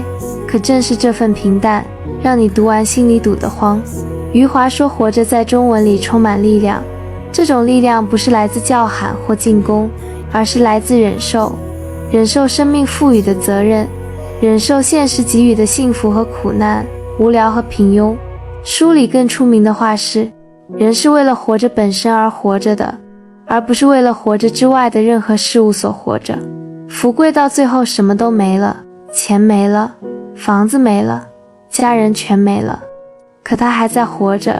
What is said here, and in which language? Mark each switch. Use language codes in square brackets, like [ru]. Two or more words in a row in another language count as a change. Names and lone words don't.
[zh] 可正是這份平淡，讓你讀完心裡堵得慌。余華說活着在中文裡充滿力量，這種力量不是來自叫喊或進攻，而是來自忍受，忍受生命賦予的責任，忍受現實給予的幸福和苦難，無聊和平庸。書裡更出名的話是，人是為了活着本身而活着的，而不是為了活着之外的任何事物所活着。福貴到最後什麼都沒了，錢沒了，房子沒了，家人全沒了，可他還在活着。